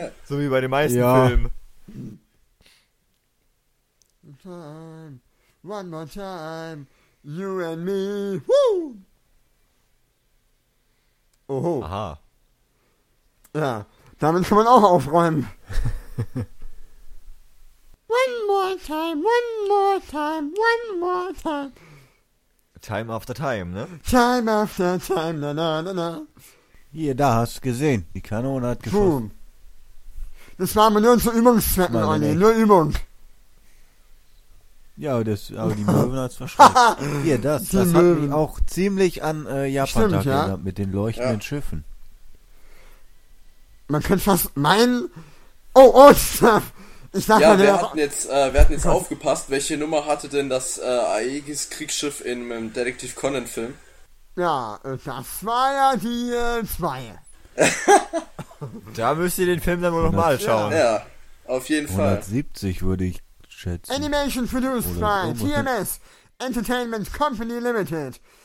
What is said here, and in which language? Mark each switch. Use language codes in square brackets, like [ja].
[de] So wie bei den meisten ja. Filmen. [en] One more time. You and me, woo! Oho. Aha. [de] Ja, damit kann man auch aufräumen. [en] One more time, one more time, one more time. Time after time, ne? Time after time, na na na na. [de] Hier, da hast du gesehen, die Kanone hat geschossen. Boom. Das waren nur unsere Übungszwecken, Ronny, nur Übung. Ja, das, aber die Möwen hat es verschreckt. Hier, das, die das Möwen. Hat auch ziemlich an Japan stimmt, ja. Gesagt, mit den leuchtenden Schiffen. Man könnte fast meinen... Oh, oh, ich sag ja, mal... Ja, wir hatten jetzt aufgepasst, welche Nummer hatte denn das Aegis-Kriegsschiff in meinem Detektiv Conan-Film? Ja, das war ja die 2. Da müsst ihr den Film dann wohl nochmal schauen. Ja, auf jeden Fall. 170 würde ich... Schätzen. [en] Animation produced [de] oder [en] by TMS Entertainment Company Limited.